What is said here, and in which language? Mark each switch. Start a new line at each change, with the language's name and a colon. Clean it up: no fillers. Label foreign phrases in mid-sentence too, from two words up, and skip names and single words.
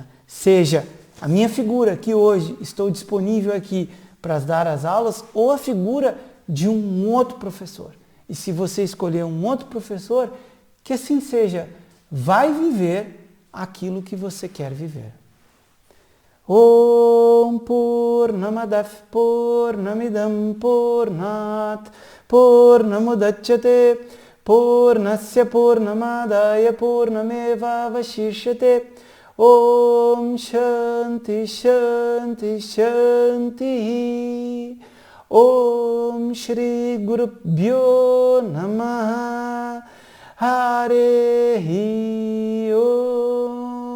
Portuguese: Seja a minha figura, que hoje estou disponível aqui para dar as aulas, ou a figura de um outro professor. E se você escolher um outro professor, que assim seja, vai viver aquilo que você quer viver.
Sanskrit: Om Purnamadav Purnamidam Purnat Purnamudachyate Purnasya Purnamadaya Purnameva Vashishyate Om Shanti Shanti Shanti Om Shri Gurubhyo Namaha Hare Om.